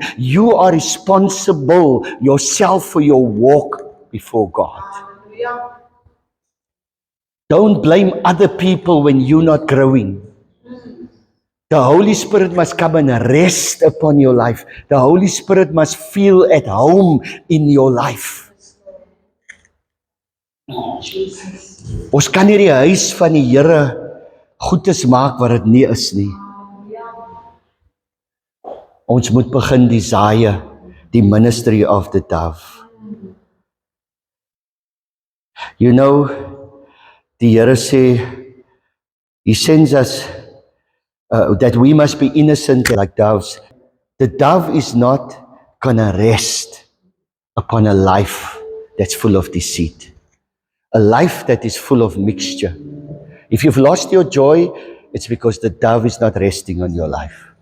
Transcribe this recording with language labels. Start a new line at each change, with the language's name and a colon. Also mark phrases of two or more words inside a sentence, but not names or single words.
English: You are responsible yourself for your walk before God. Don't blame other people when you're not growing. The Holy Spirit must come and rest upon your life. The Holy Spirit must feel at home in your life.
Afrikaans: Ons kan nie die huis van die Here goedes maak wat dit nie is nie. Ons moet begin desire die
English: ministry of the dove. You know,
Afrikaans: die Here sê,
English: He sends us that we must be innocent like doves. The dove is not gonna rest upon a life that's full of deceit. A life that is full of mixture. If you've lost your joy, it's because the dove is not resting on your life.